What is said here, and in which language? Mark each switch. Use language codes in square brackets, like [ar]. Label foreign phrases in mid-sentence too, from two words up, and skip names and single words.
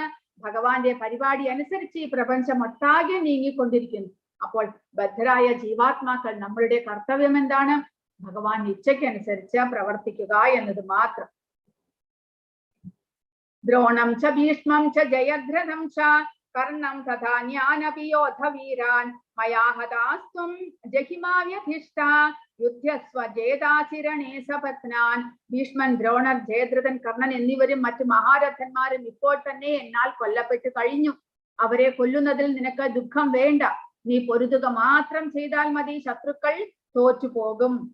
[ml] ഭഗവാന്റെ പരിപാടി അനുസരിച്ച് ഈ പ്രപഞ്ചം ഒട്ടാകെ നീങ്ങിക്കൊണ്ടിരിക്കുന്നു. അപ്പോൾ ബദ്ധരായ ജീവാത്മാക്കൾ നമ്മളുടെ കർത്തവ്യം എന്താണ്? ഭഗവാൻ ഇച്ഛയ്ക്കനുസരിച്ച് പ്രവർത്തിക്കുക എന്നത് മാത്രം. [sa] ദ്രോണം ച ഭീഷ്മം ച ജയദ്രഥം ച कर्णं तथान्यानपि योद्धवीरान् मया हतास्त्वं जहिमाव्यधिष्ठा യുദ്ധസ്വ ജേതാചിരണേ സപത്നാൻ. [ml] ഭീഷ്മൻ, ദ്രോണർ, ജയദ്രഥൻ, കർണൻ എന്നിവരും മറ്റു മഹാരഥന്മാരും ഇപ്പോൾ തന്നെ എന്നാൽ കൊല്ലപ്പെട്ടു കഴിഞ്ഞു. അവരെ കൊല്ലുന്നതിൽ നിനക്ക് ദുഃഖം വേണ്ട. നീ പൊരുതുക മാത്രം ചെയ്താൽ മതി. ശത്രുക്കൾ തോറ്റുപോകും.